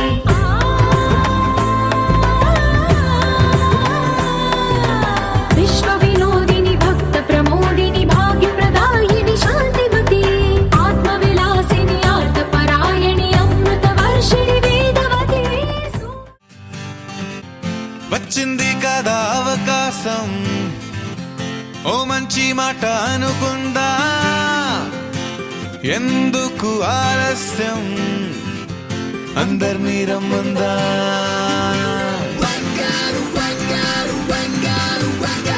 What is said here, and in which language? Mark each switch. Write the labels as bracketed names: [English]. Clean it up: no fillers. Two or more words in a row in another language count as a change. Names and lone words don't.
[Sanskrit] विश्व विनोदिनि भक्त प्रमोदिनि भाग्य प्रदायिनि शान्तिवती आत्मविलासिनि आर्तपरायणि अमृत वर्षिणि वेदवती [Telugu] వచ్చింది కదా అవకాశం ఓ మంచి మాట అనుకుందా ఎందుకు ఆలస్యం అందర్నీ రమ్మందా